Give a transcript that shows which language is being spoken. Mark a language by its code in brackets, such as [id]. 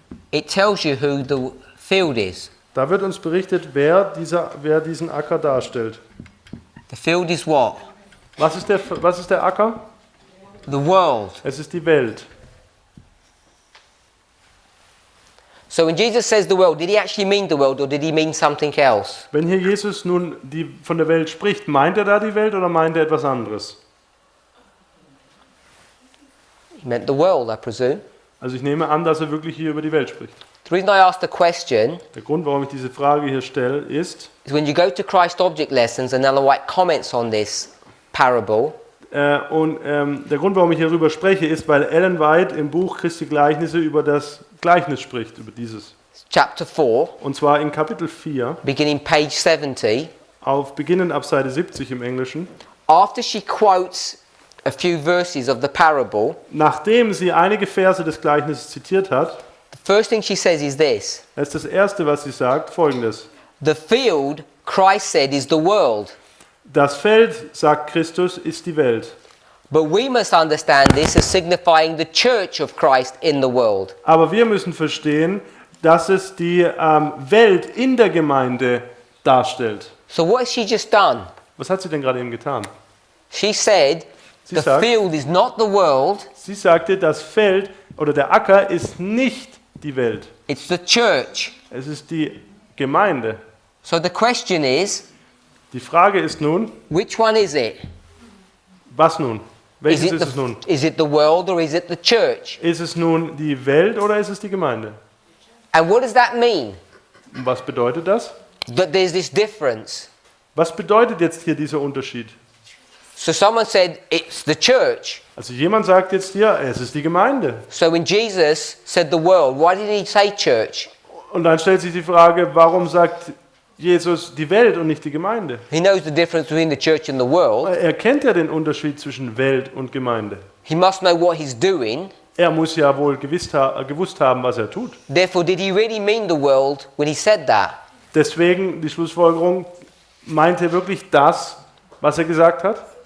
[en] it tells you who the field is. [de] da wird uns berichtet, wer diesen Acker darstellt. [en] The field is what? [de] Was ist der Acker? [en] The world. [de] Es ist die Welt. [en] So when Jesus says the world, did he actually mean the world or did he mean something else? [de] Wenn hier Jesus nun von der Welt spricht, meint er da die Welt oder meint er etwas anderes? [en] He meant the world, I presume. [de] Also ich nehme an, dass er wirklich hier über die Welt spricht. [en] The reason I asked the question [de] Der Grund, warum ich diese Frage hier stelle, ist, [en] is when you go to Christ object lessons and Ellen White comments on this parable, [de] der Grund, warum ich hierüber spreche, ist, weil Ellen White im Buch Christi Gleichnisse über das Gleichnis spricht, über dieses. [en] chapter 4, [de] Und zwar in Kapitel 4, [en] beginning page 70, [de] beginnend ab Seite 70 im Englischen. [en] after she quotes a few verses of the parable, [de] Nachdem sie einige Verse des Gleichnisses zitiert hat, [en] the first thing she says is this: [de] ist das erste, was sie sagt, folgendes. [en] the field, Christ said, is the world. [de] Das Feld, sagt Christus, ist die Welt. [en] But we must understand this as signifying the church of Christ in the world. [de] Aber wir müssen verstehen, dass es die Welt in der Gemeinde darstellt. [en] So what has she just done? [de] Was hat sie denn gerade eben getan? [en] She said, [de] Sie [en] the [de] sagt- [en] field is not the world, [de] Sie sagte, das Feld oder der Acker ist nicht die Welt. [en] it's the church. [de] Es ist die Gemeinde. [en] So the question is, [de] Die Frage ist nun, [en] which one is it? [de] was nun? [en] Is [de] Welches [en] it [de] ist es nun? [en] is it the world or is it the church? [de] Ist es nun die Welt oder ist es die Gemeinde? [en] And what does that mean? [de] Und was bedeutet das? [en] That there's this difference. [de] Was bedeutet jetzt hier dieser Unterschied? [en] So someone said it's the church. [de] Also jemand sagt jetzt hier, es ist die Gemeinde. [en] So when Jesus said the world, why did he say church? [de] Und dann stellt sich die Frage, warum sagt Jesus die Welt und nicht die Gemeinde? [en] He knows the difference between the church and the world. [de] Er kennt ja den Unterschied zwischen Welt und Gemeinde. [en] He must know what he's doing. [de] Er muss ja wohl gewusst haben, was er tut. [en] Therefore, did he really mean the world when he said that? [de] Deswegen die Schlussfolgerung, meint er wirklich das, was er gesagt hat?